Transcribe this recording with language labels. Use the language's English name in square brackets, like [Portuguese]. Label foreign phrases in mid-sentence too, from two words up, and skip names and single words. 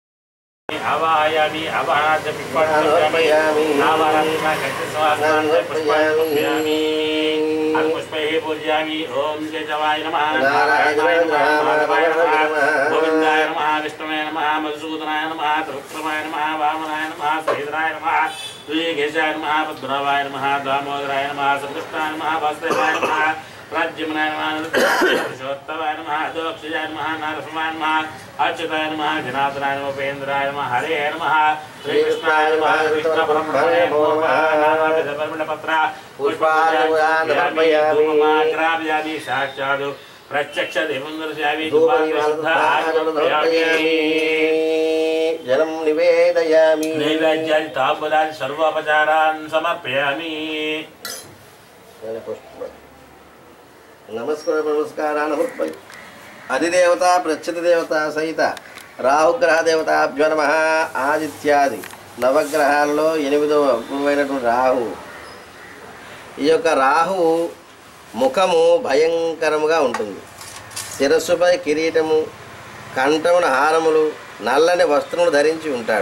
[Sanskrit] ఆవాహయామి ఆవాహనార్థ పుష్పాన్ని పుష్పైః పూజయామి. ఓం కేశవాయ నమః, నారాయణాయ నమః, మాధవాయ నమః, గోవిందాయ నమః, విష్ణువే నమః, మధుసూదనాయ నమః, త్రివిక్రమాయ నమః, వామనాయ నమః, శ్రీధరాయ నమః, ऋषिकेशाय नमः पद्मनाभाय नमः दामोदराय नमः श्रीकृष्णाय नमः वासुदेवाय नमः राज्यमनाय नमः पुरुषोत्तमाय नमः अधोक्षजाय नमः नारसिंहाय नमः अच्युताय नमः जनार्दनाय नमः उपेन्द्राय नमः हरे नमः श्रीकृष्णाय नमः कृष्णपरब्रह्मणे नमो नमः नानाविधपरिमलपत्र पुष्पाणि साक्षात् प्रत्यक्ष देवं दर्शयामि जलं निवेदयामि नैवेद्यादि ताम्बूलादि सर्वोपचारान् समर्पयामि नमस्कारान् अधिदेवता प्रच्युतदेवता सहित రాహుగ్రహ దేవతాభ్యో నమః. [Telugu] ఆదిత్యాది నవగ్రహాల్లో 8వ గురువైనటువంటి రాహు. ఈ యొక్క రాహు ముఖము భయంకరముగా ఉంటుంది. శిరస్సుపై కిరీటము, కంఠమున హారములు, నల్లని వస్త్రములు ధరించి ఉంటాడు.